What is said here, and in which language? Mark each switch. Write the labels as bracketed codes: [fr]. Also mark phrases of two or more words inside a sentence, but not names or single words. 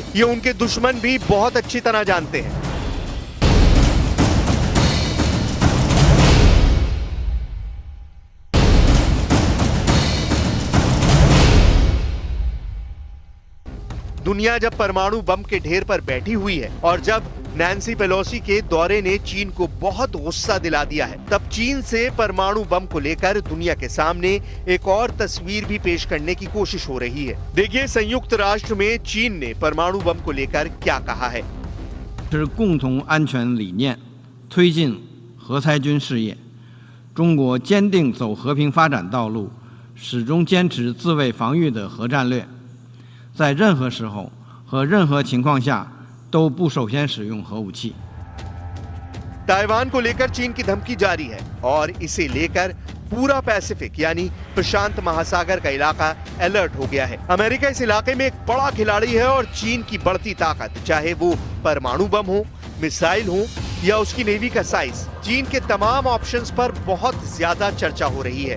[hi] ये उनके दुश्मन भी बहुत अच्छी तरह जानते हैं। दुनिया जब परमाणु बम के ढेर पर बैठी हुई है और जब नैन्सी पेलोसी के दौरे ने चीन को बहुत गुस्सा दिला दिया है, तब चीन से परमाणु बम को लेकर दुनिया के सामने एक और तस्वीर भी पेश करने की कोशिश हो रही है। देखिए संयुक्त राष्ट्र में चीन ने परमाणु बम को लेकर क्या कहा है। [zh] 是共同安全理念，推进核裁军事业。中国坚定走和平发展道路，始终坚持自卫防御的核战略，在任何时候和任何情况下都不首先使用核武器。 [hi] ताइवान को लेकर चीन की धमकी जारी है और इसे लेकर पूरा पैसिफिक यानी प्रशांत महासागर का इलाका अलर्ट हो गया है। अमेरिका इस इलाके में एक बड़ा खिलाड़ी है और चीन की बढ़ती ताकत, चाहे वो परमाणु बम हो, मिसाइल हो या उसकी नेवी का साइज, चीन के तमाम ऑप्शंस पर बहुत ज्यादा चर्चा हो रही है।